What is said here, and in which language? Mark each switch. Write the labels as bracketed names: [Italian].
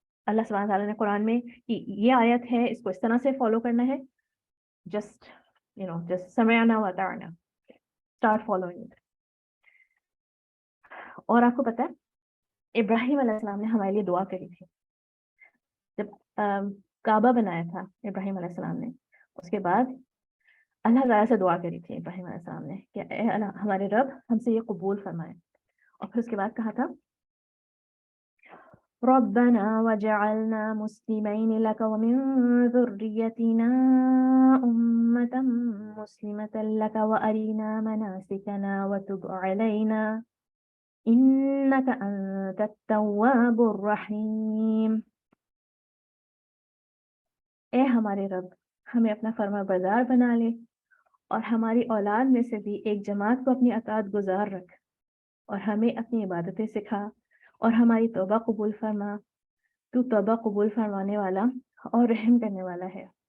[Urdu] اللہ سبحانہ تعالیٰ نے قرآن میں یہ آیت ہے, اس کو اس طرح سے فالو کرنا ہے, just [Arabic] سمعنا وأطعنا, [English] start following it. [Urdu] اور آپ کو پتہ ہے ابراہیم علیہ السلام نے ہمارے لیے دعا کری تھی جب کعبہ بنایا تھا ابراہیم علیہ السلام نے. اس کے بعد اللہ تعالیٰ سے دعا کری تھی ابراہیم علیہ السلام نے کہ اے اللہ ہمارے رب ہم سے یہ قبول فرمائے. اور پھر اس کے بعد کہا تھا [Arabic] ربنا وجعلنا مسلمين لك ومن ذريتنا أمة مسلمة لك وأرنا مناسكنا وتب علينا إنك أنت التواب الرحيم. [Urdu] اے ہمارے رب ہمیں اپنا فرما بردار بنا لے اور ہماری اولاد میں سے بھی ایک جماعت کو اپنی اطاعت گزار رکھ اور ہمیں اپنی عبادتیں سکھا اور ہماری توبہ قبول فرما. تو توبہ قبول فرمانے والا اور رحم کرنے والا ہے.